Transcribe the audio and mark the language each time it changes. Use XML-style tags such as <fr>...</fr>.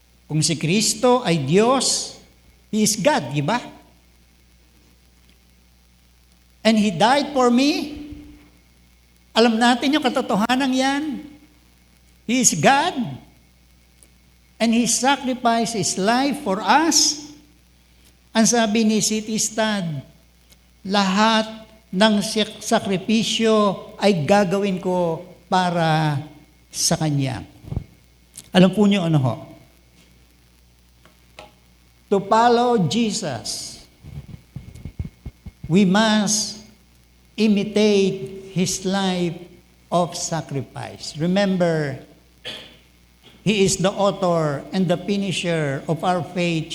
<tl>Kung si Kristo ay Diyos,</tl> <en>He is God,</en> <tl>di ba?</tl> <en>And He died for me.</en> <tl>Alam natin yung katotohanan yan.</tl> <en>He is God. And He sacrificed His life for us.</en> <tl>Ang sabi ni C.T. Studd, lahat ng sakripisyo ay gagawin ko para sa Kanya. Alam po niyo ano ho?</tl> <en>To follow Jesus, we must imitate His life of sacrifice. Remember, He is the author and the finisher of our faith.</en>